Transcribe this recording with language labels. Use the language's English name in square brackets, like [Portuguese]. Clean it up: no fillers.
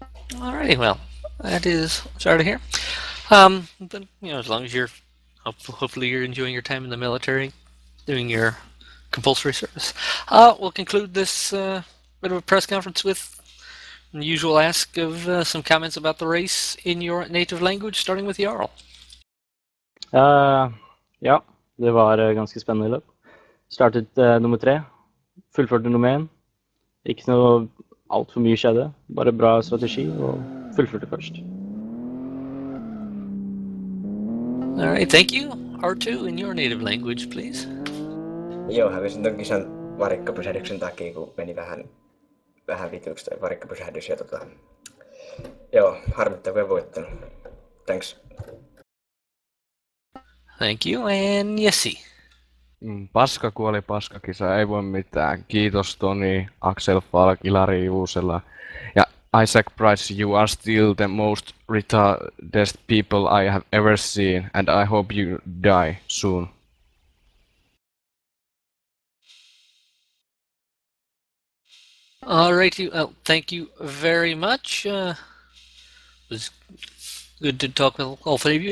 [English] Alrighty, well, that is sorry to hear. But as long as you're hopefully you're enjoying your time in the military, doing your compulsory service. We'll conclude this bit of a press conference with the usual ask of some comments about the race in your native language, starting with Jarl. [Norwegian] Ja, det var ganske spennende løp. Startet nummer 3, fullførte nummer 1. Ikke noe alt for mye skjedde, bare bra strategi og fullførte først. [English] All right, thank you. R2 in your native language, please. [Finnish] Joo, hävisin ton kisan varikkopysähdyksen takia, kun meni vähän vituksi toi varikkopysähdys. Ja joo, harmittaa kun en voittanut. [English] Thanks. Thank you, and Yessi. [Finnish] Paska kuoli paskakisa, ei voi mitään. Kiitos Toni, Axel Falk, Ilari Juusela. [English] Ja Isaac Price, you are still the most retarded people I have ever seen, and I hope you die soon. All righty, well, thank you very much. It was good to talk with all three of you.